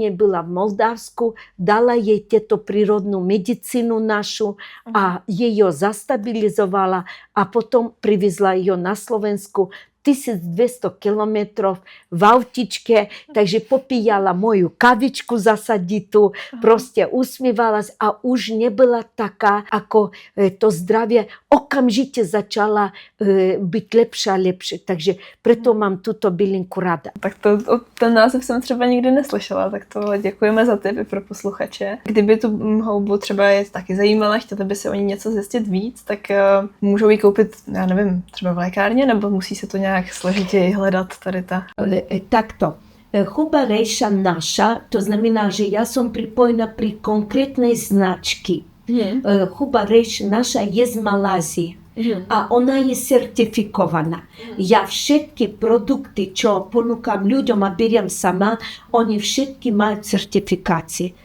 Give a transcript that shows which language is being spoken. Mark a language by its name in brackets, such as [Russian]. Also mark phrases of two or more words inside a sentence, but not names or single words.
[Slovak] dní byla v Moldavsku, dala jej tieto prírodnú medicínu našu a jej ho zastabilizovala a potom privezla ju na Slovensku 1200 kilometrov v autičke, takže popíjala moju kavičku zasaditú, proste usmievala sa a už nebyla taká, ako to zdravie okamžite začala byť lepšia a lepšie. Takže preto mám túto bylinku rada. [Czech] Tak ten název jsem třeba nikdy neslyšela, tak to děkujeme za tipy pro posluchače. Kdyby tu houbu třeba je taky zajímala, chtěli by si o ní něco zjistit víc, tak můžou ji koupit, já nevím, třeba v lékárně, nebo musí se to nějak složitěji hledat tady ta? [Slovak] Takto. Huba rejša naša, to znamená, že ja som pripojená pri konkrétnej značky. Huba rejša naša je z Malázie. A ona je certifikovaná. Ja všetky produkty, čo ponúkam ľuďom a beriem sama, oni všetky majú certifikácie.